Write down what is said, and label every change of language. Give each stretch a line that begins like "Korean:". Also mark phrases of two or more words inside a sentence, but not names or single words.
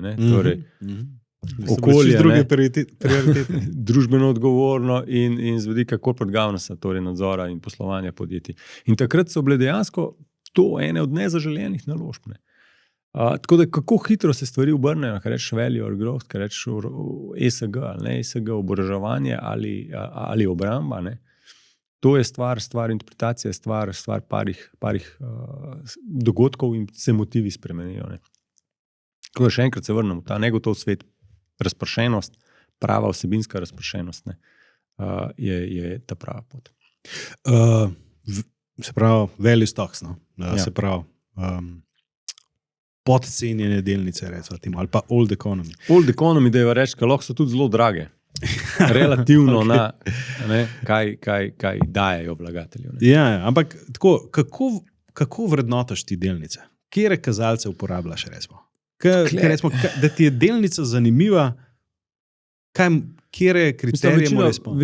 Slovenian: Ne. Torej, okolje, druge prioritete. Družbeno odgovorno in z vidika
English: corporate governance,
Slovenian: torej nadzora in poslovanja podjetij. In takrat so bile dejansko to ene od nezaželenih naložb. Ne. Tako da kako hitro se stvari obrnejo, kaj rečeš
English: value or growth,
Slovenian: kaj rečeš ESG, ali ne ESG, oboroževanje ali obramba, ne. To je stvar interpretacije, stvar parih dogodkov in se motivi spremenijo. Ne. Tako da še enkrat se vrnemo, ta negotov svet, razpršenost, prava vsebinska razpršenost, ne, je ta prava pot. Se pravi,
English: value stocks, no?
Slovenian: Se pravi, podcenjene delnice, recimo, ali pa
English: old economy. Old economy,
Slovenian: da je reči, lahko so tudi zelo drage. Relativno okay. Na kaj dajejo vlagatelju. Ja, ampak tako, kako vrednotaš ti delnice? Kje kazalce uporabljaš, recimo? Recimo, da ti je delnica zanimiva, kje kriterije moraš izpolniti?